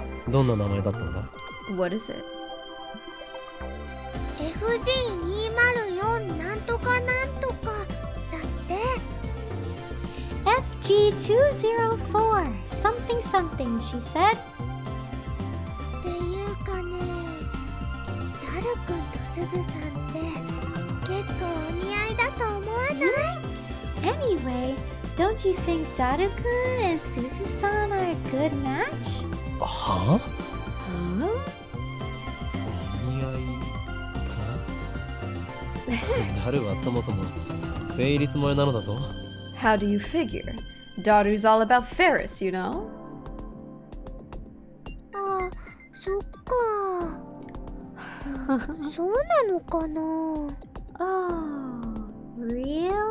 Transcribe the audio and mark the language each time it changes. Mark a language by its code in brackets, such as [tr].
[ja] どんな名前だったんだ？ [en] What is it? [ja] FG204 なんとかなんとかだって。 [en] FG204 something something, she said. [ja] っていうかね、ダルくんとすずさんって結構お似合いだと思わない？ [en] Anyway, don't you think Daru-kun and Suzu-san are a good match? [ja] はあ？ [en] Huh? [ja] お似合いか？ダルはそもそもフェイリス萌えなのだぞ。 [en] How do you figure? Daru's all about Ferris, you know? [ja] あ、そっか。そうなのかな。 [en] Oh, really?